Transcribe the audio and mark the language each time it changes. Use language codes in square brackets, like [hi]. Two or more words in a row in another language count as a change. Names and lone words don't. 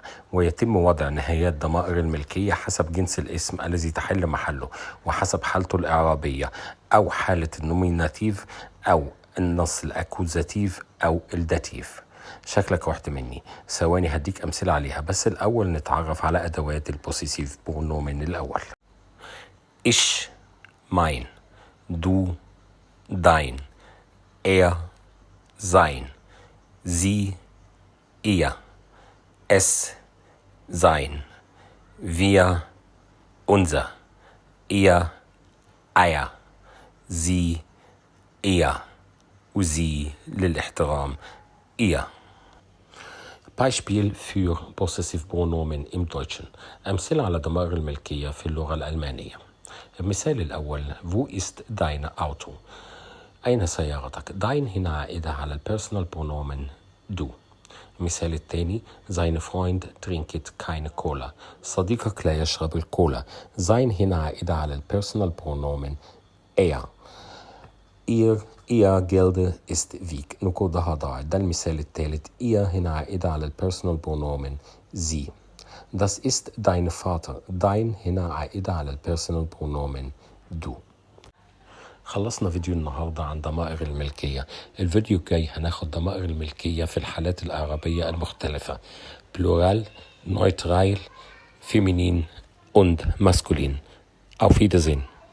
[ar] ويتم وضع نهايات ضمائر الملكية حسب جنس الاسم الذي تحل محله، وحسب حالته الإعرابية أو حالة النوميناتيف أو النص الأكوزاتيف أو الداتيف. شكلك رحت مني، ثواني هديك أمثلة عليها، بس الأول نتعرف على أدوات [de] Possessiv Pronomen [ar] الأول. [de] Ich, mein, du, dein, er, sein, sie, ihr, es, sein, wir, unser, ihr, eier, sie, [ar] er وزي للاحترام ihr. [de] Beispiel für Possessive Pronomen im Deutschen. [ar] أمثلة على ضمائر الملكية في اللغة الألمانية. المثال الأول: [de] Wo ist dein Auto؟ [ar] أين سيارتك؟ dein هنا عائدة على [de] Personal Pronomen [ar] du. المثال الثاني: [de] Sein Freund trinkt keine Cola. [ar] صديقك لا يشرب الكولا. sein هنا عائدة على [de] Personal Pronomen [ar] er. [de] ihr Gelde ist weg. [ar] نقودها ضاعت. ده المثال الثالث. ihr هنا عائدة على [de] Personal Pronomen [ar] sie. [de] Das ist dein Vater. dein [ar] هنا عائدة على [de] Personal Pronomen du. [ar] خلصنا فيديو النهاردة عن ضمائر الملكية. الفيديو الجاي هناخد ضمائر الملكية في الحالات الإعرابية المختلفة: [de] Plural, Neutral, Feminin und maskulin. Auf Wiedersehen.